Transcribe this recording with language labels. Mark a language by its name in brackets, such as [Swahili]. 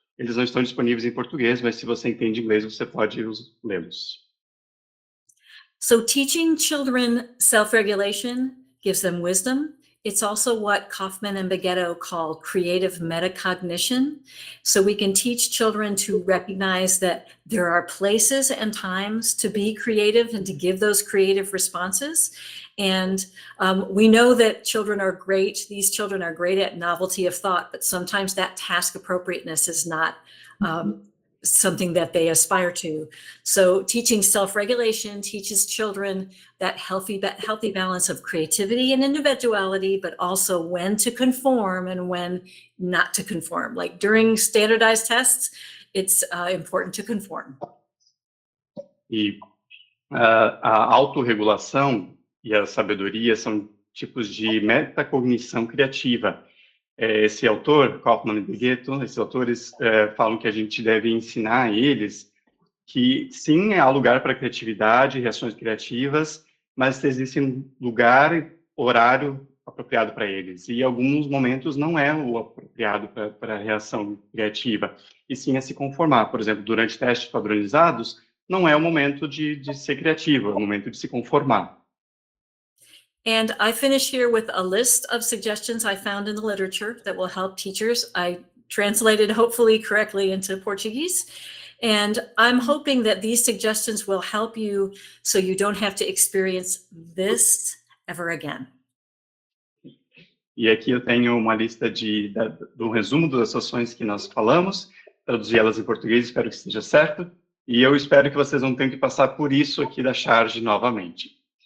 [Portuguese] Eles não estão disponíveis em português, mas se você entende inglês, você pode lê-los. [English] So teaching children self-regulation gives them wisdom. It's also what Kaufman and Bagetto call creative metacognition. So we can teach children to recognize that there are places and times to be creative and to give those creative responses. And we know that children are great. These children are great at novelty of thought, but sometimes that task appropriateness is not something that they aspire to. So teaching self-regulation teaches children that healthy balance of creativity and individuality, but also when to conform and when not to conform. Like during standardized tests, it's important to conform. [Portuguese] E a autorregulação e a sabedoria são tipos de metacognição criativa. Esse autor, Kaufman e Bagetto, esses autores falam que a gente deve ensinar a eles que, sim, há lugar para criatividade, reações criativas, mas existe um lugar, horário apropriado para eles. E em alguns momentos não é o apropriado para a reação criativa, e sim a se conformar. Por exemplo, durante testes padronizados, não é o momento de ser criativo, é o momento de se conformar. [English] And I finish here with a list of suggestions I found in the literature that will help teachers. I translated hopefully correctly into Portuguese. And I'm hoping that these suggestions will help you so you don't have to experience this ever again. [Portuguese] E aqui eu tenho uma lista do resumo das ações que nós falamos, traduzi elas em português, espero que esteja certo. E eu espero que vocês não tenham que passar por isso aqui da charge novamente.